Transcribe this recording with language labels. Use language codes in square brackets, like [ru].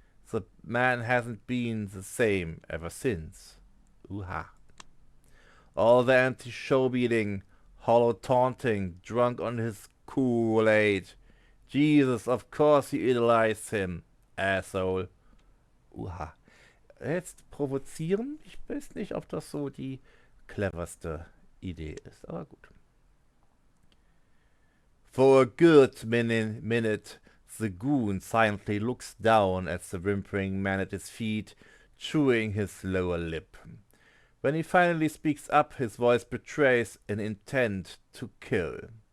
[en] The man hasn't been the same ever since. Ooh-ha. All the anti-show beating, hollow taunting, drunk on his Kool-Aid. Jesus, of course you idolize him, asshole. [de] Ooh-ha. Jetzt provozieren? Ich weiß nicht, ob das so die cleverste Idee ist, aber gut. [en] For a good minute, the goon silently looks down at the whimpering man at his feet, chewing his lower lip. When he finally speaks up, his voice betrays an intent to kill.